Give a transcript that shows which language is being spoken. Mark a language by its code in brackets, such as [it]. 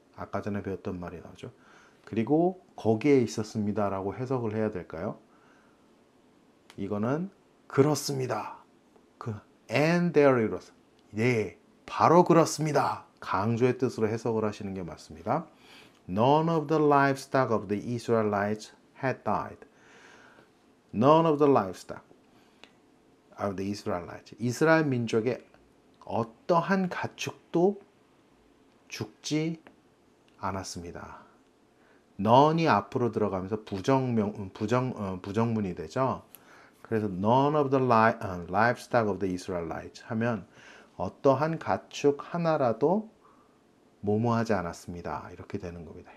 [ko] 아까 전에 배웠던 말이 나오죠. 그리고 거기에 있었습니다 라고 해석을 해야 될까요? 이거는 그렇습니다. [en] And there it was. [ko] 네, 바로 그렇습니다. 강조의 뜻으로 해석을 하시는 게 맞습니다. [en] None of the livestock of the Israelites had died. None of the livestock of the Israelites. [ko] 이스라엘 민족의 어떠한 가축도 죽지 않았습니다. none이 앞으로 들어가면서 부정문이 되죠. 그래서 [en] none of the livestock of the Israelites [ko] 하면 어떠한 가축 하나라도 모모하지 않았습니다. 이렇게 되는 겁니다.